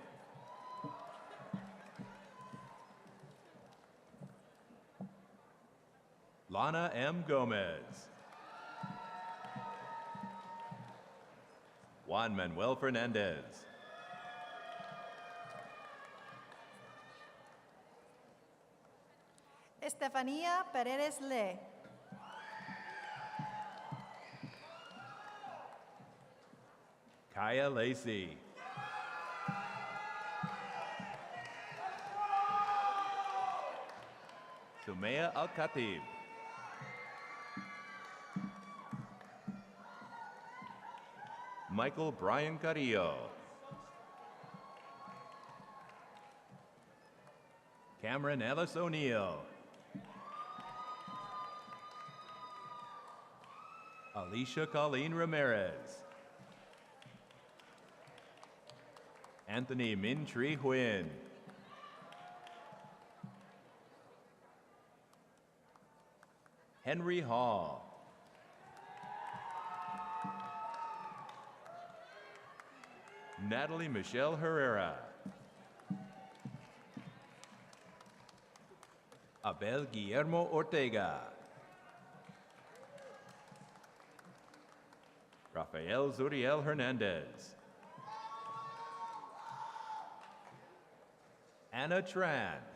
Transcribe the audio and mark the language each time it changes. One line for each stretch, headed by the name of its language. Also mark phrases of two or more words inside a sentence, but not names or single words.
English: Lana M. Gomez. Juan Manuel Fernandez. Estefania Paredes Le. Kaya Lacey. Sumaya Al-Khatib. Michael Brian Carrillo. Cameron Ellis O'Neill. Alicia Colleen Ramirez. Anthony Min Tri Huynh. Henry Hall. Natalie Michelle Herrera. Abel Guillermo Ortega. Rafael Zuriel Hernandez. Anna Tran.